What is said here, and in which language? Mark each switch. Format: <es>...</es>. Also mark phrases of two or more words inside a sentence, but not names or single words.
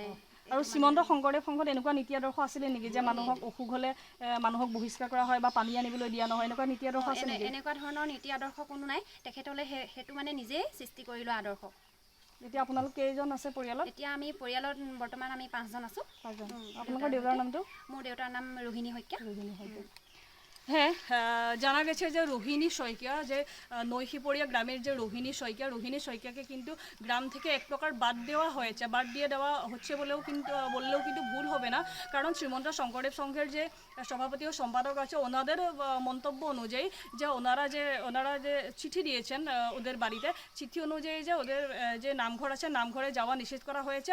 <as>আৰু শ্ৰীমন্ত শঙ্কৰদেৱ সংঘত এনেকুৱা নীতি আদৰ্শ আছিলে নেকি যে মানুহক অসুখ হ'লে মানুহক বহিষ্কাৰ কৰা হয় বা পানী আনিবলৈ দিয়া নহয়, এনেকুৱা নীতি আদৰ্শ আছে নেকি? এনেকুৱা ধৰণৰ নীতি আদৰ্শ কোনো নাই। তেখেতলৈ সেইটো মানে নিজেই সৃষ্টি কৰি লোৱা আদৰ্শ। এতিয়া আপোনালোক কেইজন আছে পৰিয়ালত? এতিয়া আমি পৰিয়ালত বৰ্তমান আমি 5 জন আছোঁ। আপোনালোকৰ দেউতাৰ নামটো? মোৰ দেউতাৰ নাম ৰোহিণী শইকীয়া।</as> <bn>হ্যাঁ, জানা গেছে যে রোহিণী শইকীয়া, যে নৈশিপরিয়া গ্রামের যে রোহিণী শইকীয়াকে কিন্তু গ্রাম থেকে এক প্রকার বাদ দিয়ে দেওয়া হচ্ছে বললেও কিন্তু ভুল হবে না। কারণ শ্রীমন্ত শঙ্করদেব সংঘের যে সভাপতি ও সম্পাদক আছে, ওনাদের মন্তব্য অনুযায়ী যে ওনারা যে চিঠি দিয়েছেন ওদের বাড়িতে, চিঠি অনুযায়ী যে ওদের যে নামঘর আছে, নামঘরে যাওয়া নিষেধ করা হয়েছে।</bn>